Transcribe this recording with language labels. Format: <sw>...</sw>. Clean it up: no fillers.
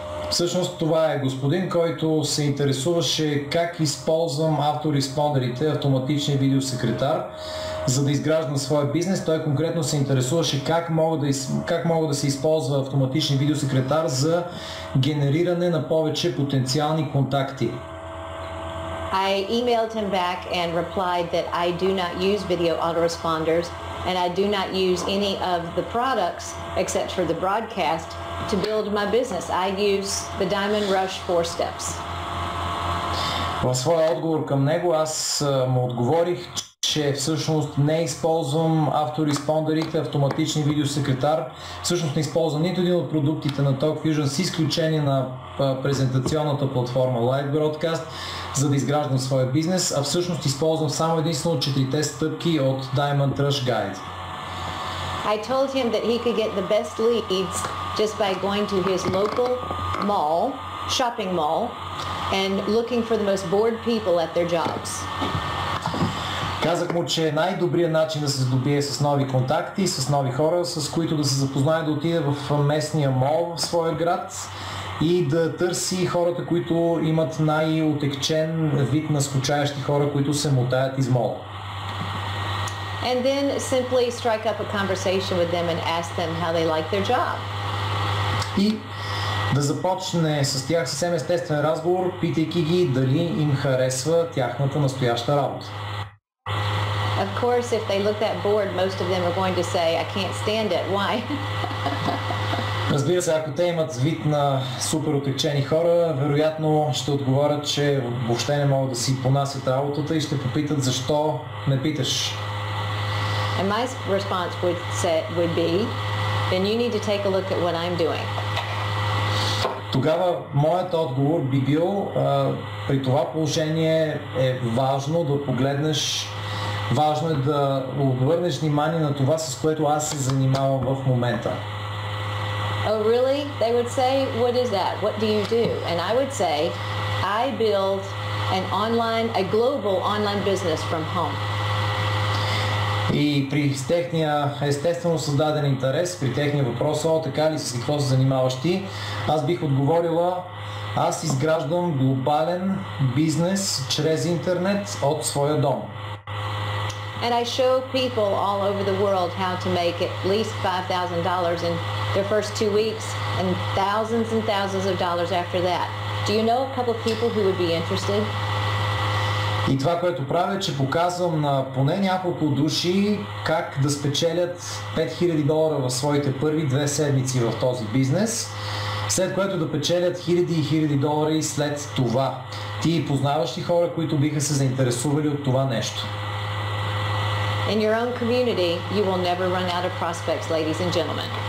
<bg>Всъщност това е господин, който се интересуваше как използвам автореспондерите, автоматичния видеосекретар, за да изграждам своя бизнес. Той конкретно се интересуваше как мога да се използва автоматичен видеосекретар за генериране на повече потенциални контакти.</bg> <en>I emailed him back and replied that I do not use video autoresponders and I do not use any of the products except for the broadcast to build my business. I use the Diamond Rush 4 steps.</en> <bg>В своя отговор към него аз му отговорих, че всъщност не използвам автореспондерите, автоматични видеосекретар. Всъщност не използвам нито един от продуктите на TalkFusion с изключение на презентационната платформа Live Broadcast, за да изграждам своя бизнес, а всъщност използвам само единствено 4-те стъпки от Diamond Rush Guide.</bg> <en>I told him that he could get the best leads just by going to his local mall, shopping mall, and looking for the most bored people at their jobs.</en> <bg>Казах му, че най-добрият начин да се здобие с нови контакти, с нови хора, с които да се запознае, да отиде в местния мол в своя град и да търси хората, които имат най-отекчен вид на скучаещи хора, които се мотаят из мол.</bg> <en>And then simply strike up a conversation with them and ask them how they like their job.</en> <bg>И да започне с тях съвсем естествен разговор, питайки ги дали им харесва тяхната настояща работа.</bg> <en>Of course, if they look that bored, most of them are going to say, I can't stand it. Why?</en> <bg>Разбира се, ако те имат вид на супер отекчени хора, вероятно ще отговорят, че въобще не могат да си понасят работата и ще попитат защо не питаш.</bg> <en>And my response would be, then you need to take a look at what I'm doing.</en> <bg>Тогава моят отговор би бил, при това положение е важно да погледнеш, важно е да обърнеш внимание на това, с което аз се занимавам в момента.</bg> <en>Oh really? They would say, what is that? What do you do? And I would say, I build a global online business from home.</en> <bg>И при техния естествено създаден интерес, при техния въпрос, така ли с какво се занимаваш ти, аз бих отговорила, аз изграждам глобален бизнес чрез интернет от своя дом.</bg> <en>And I show people all over the world how to make at least $5,000 in their first 2 weeks and thousands of dollars after that. Do you know a couple of people who would be interested?</en> <bg>И това, което правя, е, че показвам на поне няколко души как да спечелят $5000 в своите първи 2 седмици в този бизнес, след което да печелят хиляди и хиляди долари след това. Ти познаваш ли хора, които биха се заинтересували от това нещо?</bg> <en>In your own community, you will never run out of prospects, ladies and gentlemen.</en>